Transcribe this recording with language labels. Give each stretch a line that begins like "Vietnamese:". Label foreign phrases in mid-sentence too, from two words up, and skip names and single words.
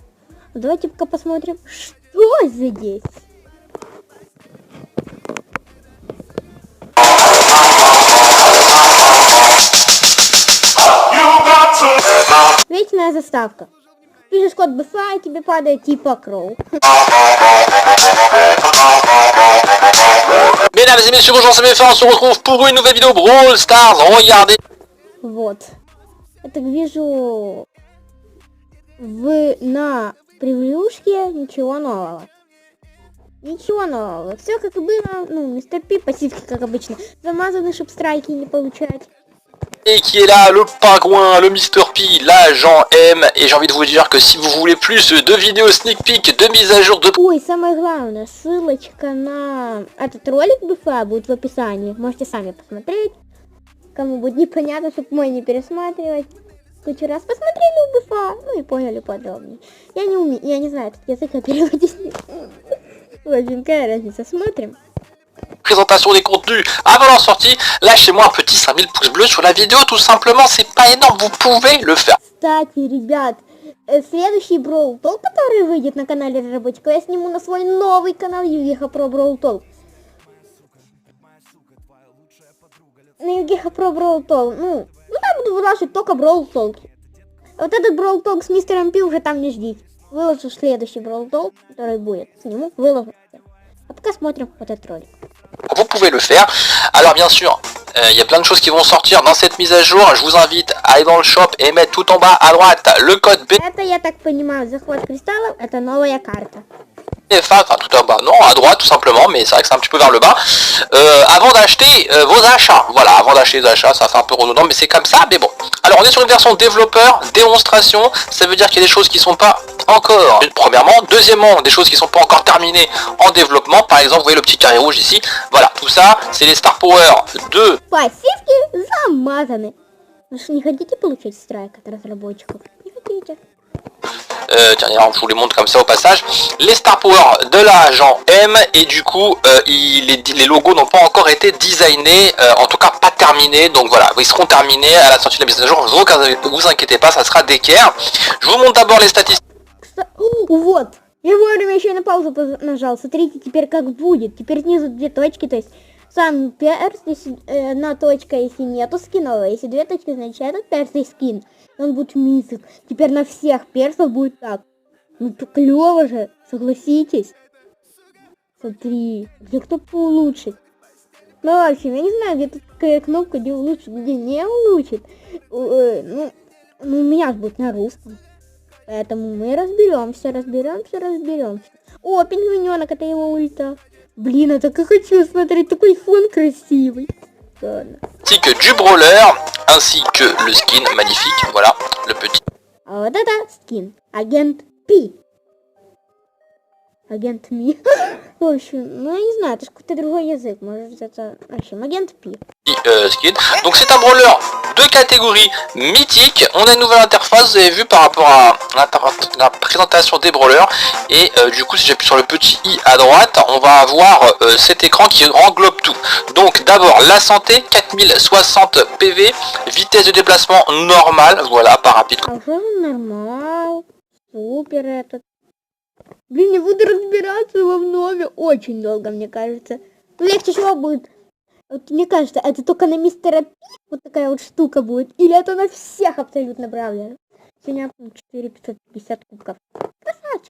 Russian: Давайте пока посмотрим, что здесь. Вечная заставка. Пишешь код БФА, и тебе падает типа Кроу.
French: Mesdames et messieurs, bonjour, c'est BFA, on se retrouve pour une nouvelle vidéo Brawl Stars, regardez.
Russian: Вот. Я так вижу, на превьюшке ничего нового. Ничего нового. Все как и было. Мистер Пи, пассивки как обычно. Замазаны, чтобы страйки не получать.
French: Et qui est là, le pingouin, le Mister P, l'agent M. Et j'ai envie de vous dire que si vous voulez plus de vidéos
English: sneak peek,
French: de mise à jour, de...
Russian: Ой, самое главное, ссылочка на этот ролик БФА будет в описании. Можете сами посмотреть. Кому будет непонятно, чтобы мой не пересматривать. Кучу раз посмотрели у БФА, ну и поняли подробнее. Я не знаю этот язык, а переводить не... В общем, какая разница, смотрим.
French: Présentation des contenus avant leur sortie, lâchez-moi un petit 5000 pouces bleus sur la vidéo, tout simplement, c'est pas énorme, vous pouvez le faire.
Russian: Кстати, ребят, следующий Brawl Talk, который выйдет на канале разработчика, я сниму на свой новый канал Евгеха Про Brawl Talk. На Евгеха Про Brawl Talk, там буду выложить только Brawl Talk. Вот этот Brawl Talk с мистером Пи уже там не ждите. Выложу следующий Brawl Talk, который будет. Сниму, выложу. А пока смотрим вот этот ролик.
French: Vous pouvez le faire. Alors bien sûr, il y a plein de choses qui vont sortir dans cette mise à jour. Je vous invite à aller dans le shop et mettre tout en bas à droite le code BFA.
Russian: Это, я так понимаю, захват кристаллов, это новая карта.
French: Enfin tout en bas, non, à droite tout simplement, mais c'est vrai que c'est un petit peu vers le bas. Avant d'acheter vos achats, voilà, avant d'acheter les achats, ça fait un peu redondant, mais c'est comme ça, mais bon. Alors on est sur une version développeur, démonstration, ça veut dire qu'il y a des choses qui sont pas encore, premièrement, deuxièmement, des choses qui sont pas encore terminées en développement, par exemple, vous voyez le petit carré rouge ici, voilà, tout ça, c'est les Star Power de...
Russian: Пассивки замазаны. Вы что, не хотите получить страйк от разработчиков? Не хотите?
French: Tiens, je vous les montre comme ça au passage. Les Star Power de l'agent M, et du coup, les logos n'ont pas encore été designés, en tout cas pas terminés, donc voilà, ils seront terminés à la sortie de la mise à jour, vous inquiétez pas, ça sera d'équerre. Je vous montre d'abord les statistiques.
Russian: Вот, я вовремя еще и на паузу нажал, смотрите теперь как будет, теперь снизу две точки, то есть сам перс, если одна точка, если нету скинов, если две точки, значит этот перс и скин, он будет мизик, теперь на всех персов будет так, ну то клево же, согласитесь, смотри, где кто поулучшит, ну в общем, я не знаю, где тут такая кнопка, где улучшит, где не улучшит, ну у меня же будет на русском. Поэтому мы разберемся. О, пингвиненок, это его ульта. Блин, я так и хочу смотреть, такой фон красивый. Ладно.
French: Ainsi que du brawler, ainsi que le skin magnifique, voilà, le petit.
Russian: А вот это скин. Агент Пи. Агент Ми. В общем, ну я не знаю, это же какой-то другой язык. Может это... В общем, агент Пи.
French: Skin. Donc c'est un brawler de catégorie mythique. On a une nouvelle interface, vous avez vu par rapport à la présentation des brawlers. Et du coup si j'appuie sur le petit i à droite, on va avoir cet écran qui englobe tout. Donc d'abord la santé, 4060 PV, vitesse de déplacement normale, voilà, pas rapide.
Russian: Нормал. Супер этот. Блин, я буду разбираться во вновь очень долго, мне кажется. Ну легче всего будет. Вот мне кажется, это только на мистера Пи вот такая вот штука будет. Или это на всех абсолютно бравлеров. Сегодня 4550 кубков. Красавчик.